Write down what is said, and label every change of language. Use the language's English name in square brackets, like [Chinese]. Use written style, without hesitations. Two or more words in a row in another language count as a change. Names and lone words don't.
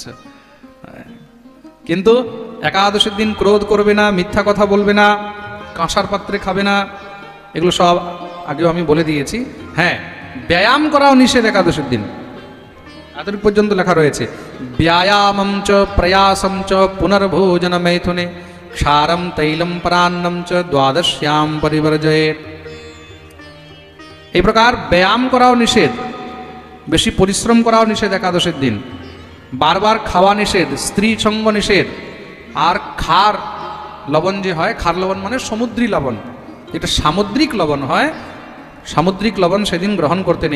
[Bangla] কিন্তু একাদশীর দিন ক্রোধ করবে না, মিথ্যা কথা বলবে না, কাঁসার পাত্রে খাবে না, এগুলো সব আগেও আমি বলে দিয়েছি। হ্যাঁ, ব্যায়াম করাও নিষেধ একাদশীর দিন, এতটুকু পর্যন্ত লেখা রয়েছে। [Sanskrit] ব্যায়ামম চ প্রয়াসম চ পুনর্ভোজন मैथुने क्षारम तैलम परान्नम च द्वादश्याम परिवर्जयेत्। [Bangla] এই প্রকার ব্যায়াম করাও নিষেধ, বেশি পরিশ্রম করাও নিষেধ একাদশীর দিন। বারবার খাওয়া নিষেধ, স্ত্রী সঙ্গ নিষেধ। আর খার লবণ যে হয়, খার লবণ মানে সমুদ্রী লবণ, যেটা সামুদ্রিক লবণ হয়, সামুদ্রিক লবণ সেদিন গ্রহণ করতে নেই।